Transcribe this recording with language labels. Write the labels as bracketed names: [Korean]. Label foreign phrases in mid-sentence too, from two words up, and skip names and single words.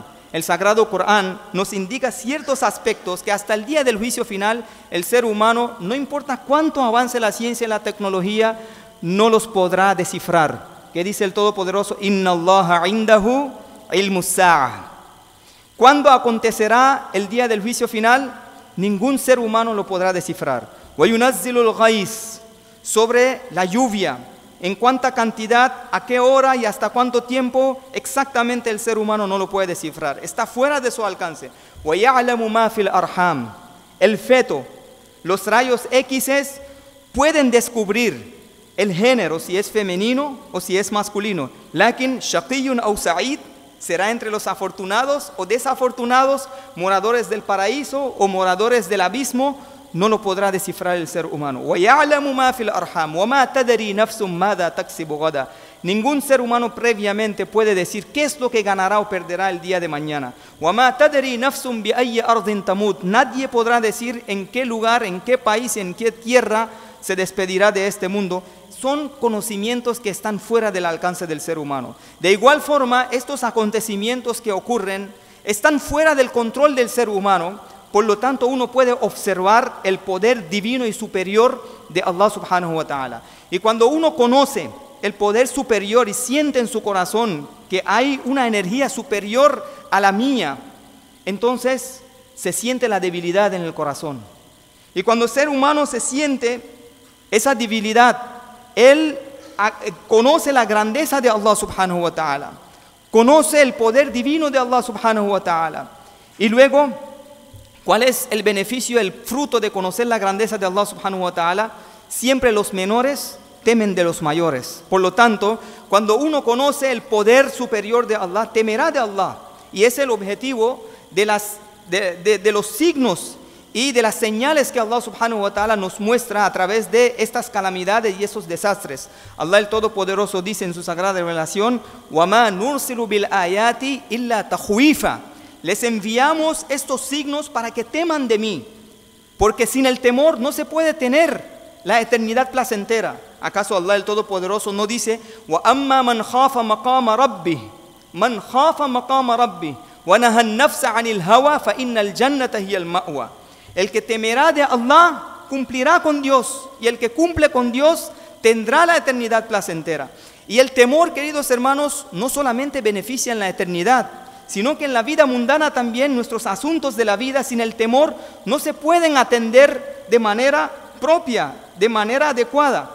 [Spanish] El Sagrado Corán nos indica ciertos aspectos que hasta el día del juicio final, el ser humano, no importa cuánto avance la ciencia y la tecnología, no los podrá descifrar. ¿Qué dice el Todopoderoso? [Arabic] إن الله عنده علم الساعة. [Spanish] ¿Cuándo acontecerá el día del juicio final? Ningún ser humano lo podrá descifrar. [Arabic] وينزل الغيث, [Spanish] sobre la lluvia. En cuánta cantidad, a qué hora y hasta cuánto tiempo, exactamente el ser humano no lo puede descifrar. Está fuera de su alcance. [Arabic] ويعلم ما في الأرحام. [Spanish] El feto, los rayos X pueden descubrir el género, si es femenino o si es masculino. [Arabic] لكن شقي أو سعيد, [Spanish] será entre los afortunados o desafortunados, moradores del paraíso o moradores del abismo, no lo podrá descifrar el ser humano. [Arabic] وَيَعْلَمُ مَا فِي الْأَرْحَامِ وَمَا تَدْرِي نَفْسٌ مَاذَا تَكْسِبُ غَدًا. [Spanish] Ningún ser humano previamente puede decir qué es lo que ganará o perderá el día de mañana. [Arabic] وَمَا تَدْرِي نَفْسٌ بِأَيِّ أَرْضٍ تَمُوتُ. [Spanish] Nadie podrá decir en qué lugar, en qué país, en qué tierra se despedirá de este mundo. Son conocimientos que están fuera del alcance del ser humano. De igual forma, estos acontecimientos que ocurren están fuera del control del ser humano. Por lo tanto, uno puede observar el poder divino y superior de Allah [Arabic] سبحانه وتعالى. [Spanish] Y cuando uno conoce el poder superior y siente en su corazón que hay una energía superior a la mía, entonces se siente la debilidad en el corazón. Y cuando el ser humano se siente esa debilidad, él conoce la grandeza de Allah [Arabic] سبحانه وتعالى, [Spanish] conoce el poder divino de Allah [Arabic] سبحانه وتعالى. [Spanish] Y luego, ¿cuál es el beneficio, el fruto de conocer la grandeza de Allah [Arabic] سبحانه وتعالى? [Spanish] Siempre los menores temen de los mayores. Por lo tanto, cuando uno conoce el poder superior de Allah, temerá de Allah. Y es el objetivo de los signos y de las señales que Allah [Arabic] سبحانه وتعالى [Spanish] nos muestra a través de estas calamidades y esos desastres. Allah el Todopoderoso dice en su sagrada revelación: [Arabic] وَمَا نُرْسِلُ بِالْآيَاتِ إِلَّا تَخْوِيفًا. [Spanish] Les enviamos estos signos para que teman de mí, porque sin el temor no se puede tener la eternidad placentera. ¿Acaso Allah el Todopoderoso no dice: [Arabic] وَأَمَّا مَنْ خَافَ مَقَامَ رَبِّهِ مَنْ خَافَ مَقَامَ رَبِّهِ وَنَهَى النَّفْسَ عَنِ الْهَوَى فَإِنَّ الْجَنَّةَ هِيَ الْمَأْوَى. [Spanish] El que temerá de Allah cumplirá con Dios, y el que cumple con Dios tendrá la eternidad placentera. Y el temor, queridos hermanos, no solamente beneficia en la eternidad, sino que en la vida mundana también. Nuestros asuntos de la vida sin el temor no se pueden atender de manera propia, de manera adecuada.